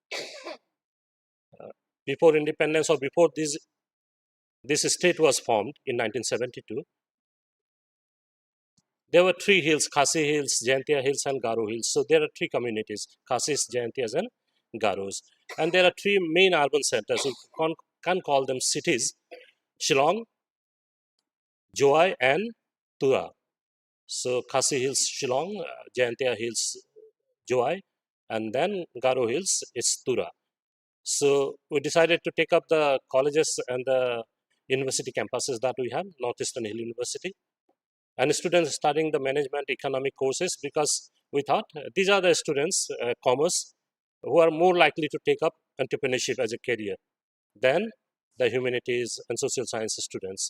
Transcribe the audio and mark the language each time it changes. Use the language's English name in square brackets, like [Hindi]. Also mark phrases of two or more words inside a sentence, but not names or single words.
[English] Before independence or before this state was formed in 1972, there were three hills: Khasi Hills, Jaintia Hills, and Garo Hills. So there are three communities: Khasis, Jaintias, and Garos. And there are three main urban centers. You can call them cities: Shillong, Joai, and Tura. So Khasi Hills, Shillong, Jaintia Hills, Joai, and then Garo Hills is Tura. So we decided to take up the colleges and the university campuses that we have, Northeastern Hill University, and students studying the management economic courses, because we thought these are the students, commerce, who are more likely to take up entrepreneurship as a career than the humanities and social science students.